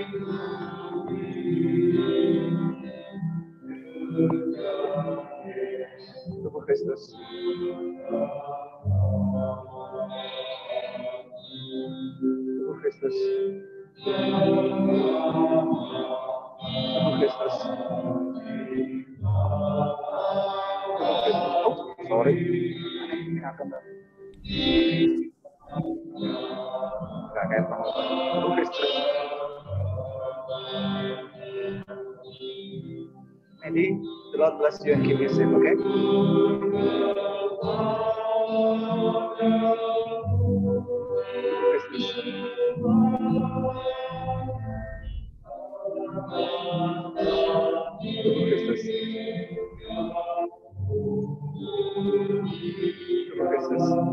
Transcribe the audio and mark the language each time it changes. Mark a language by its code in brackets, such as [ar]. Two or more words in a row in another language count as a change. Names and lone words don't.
[id] Tubuh Kristus. Tubuh Kristus. Tubuh Kristus. [en] Oh, sorry. [id] Nggak kayak tubuh Kristus. [en] Maybe the Lord bless you and keep you safe, okay? [id] Kristus. Kristus.